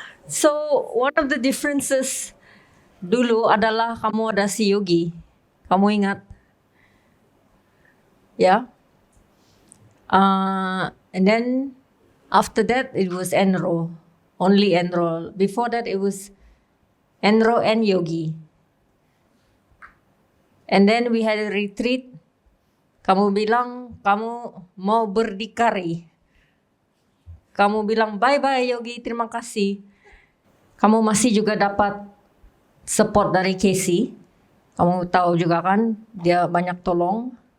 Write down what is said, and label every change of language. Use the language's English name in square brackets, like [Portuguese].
[English] So, one of the differences [Indonesian] dulu adalah kamu ada si Yogi. Kamu ingat? Ya? [English] And then, after that, it was Enro. Only Enro. Before that, it was Enro and Yogi. And then we had a retreat. [Indonesian] Kamu bilang kamu mau berdikari. Kamu bilang bye-bye Yogi, terima kasih. Kamu masih juga dapat support dari Casey. Kamu tahu juga kan, dia banyak tolong.